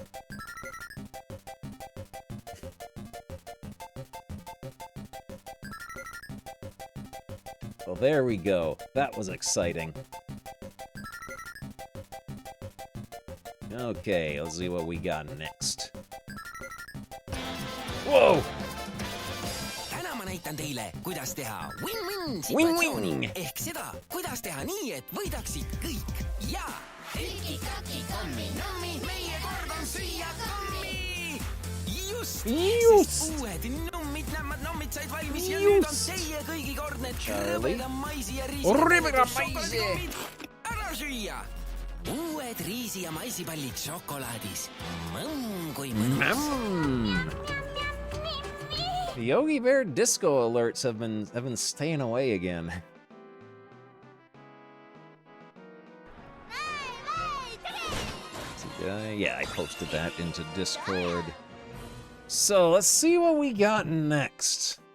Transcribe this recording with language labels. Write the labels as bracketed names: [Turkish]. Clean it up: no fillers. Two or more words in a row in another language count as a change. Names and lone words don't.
[English] Well, there we go. That was exciting. Okay, let's see what we got next. Whoa! [Estonian] täna ma näitan teile, kuidas teha Win-win! win-win ehk seda, kuidas teha nii, et võidaksid kõik. Ja tiki-taki kammi, nammi, meie kord on süüa kammi. Just! Uued nummid, nämmad, nommid said valmis ja nüüd on teie kõigi kord need rõbeda maisi ja riisi. Ära süüa! Uued riisi- ja maisipallid šokolaadis. Kui mõnus. [English] The Yogi Bear disco alerts have been staying away again. Yeah, I posted that into Discord. So let's see what we got next.